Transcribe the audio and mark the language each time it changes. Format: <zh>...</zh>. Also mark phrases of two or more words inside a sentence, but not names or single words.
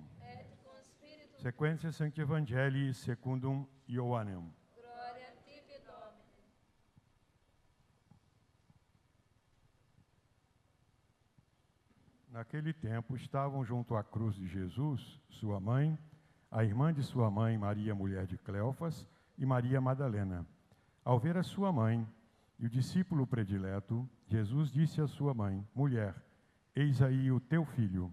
<la>Et cum spiritu. Sequentia Sancti Evangelii secundum Ioannem. Gloria a tibi, Domine.</la> <pt>Naquele tempo estavam junto à cruz de Jesus, sua mãe, a irmã de sua mãe, Maria, mulher de Cleofas, e Maria Madalena. Ao ver a sua mãe e o discípulo predileto, Jesus disse à sua mãe: mulher, eis aí o teu filho.</pt>